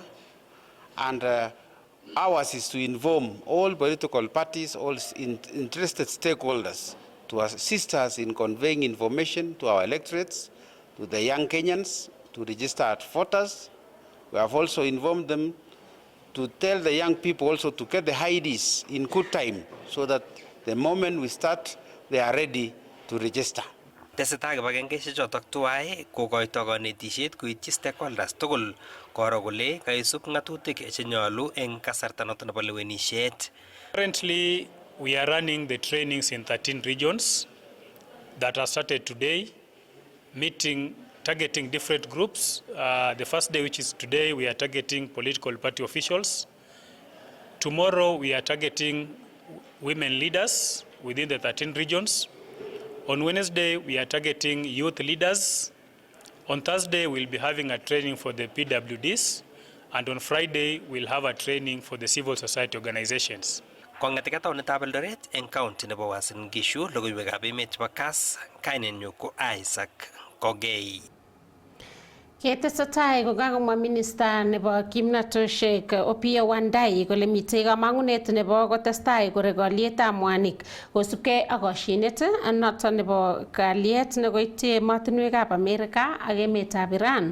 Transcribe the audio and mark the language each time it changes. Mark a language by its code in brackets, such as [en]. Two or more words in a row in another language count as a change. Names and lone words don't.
[en] And ours is to inform all political parties, all interested stakeholders to assist us in conveying information to our electorates, to the young Kenyans, to register as voters. We have also informed them to tell the young people also to get the IDs in good time so that the moment we start, they are ready to register. [kln] Tesetai kibagengeisiek chotok tuwai kokoito kanetisiet koityi stakeholders tugul koro kole kaisub ng'atutik chenyolu eng kasarta noto nebo lewenisiet. [en] Currently, we are running the trainings in 13 regions that are started today, targeting different groups. The first day, which is today, we are targeting political party officials. Tomorrow, we are targeting women leaders within the 13 regions. On Wednesday, we are targeting youth leaders. On Thursday, we'll be having a training for the PWDs. And on Friday, we'll have a training for the civil society organizations. [kln] Kong'ete taonitab Eldoret eng county nebo Uasin Gishu, logoiwekab emet chebo Kass, kainenyu ko Isaac Kogei. Ketesetai kokakomwa minista nebo kimnatoshek Opiyo Wandayi kole mitei kamang'unet nebo kotestai korek alyetab mwanik kosubkei ak koshinet noton nebo kalyet nekoityi emotinwekab Amerika ak emetab Iran.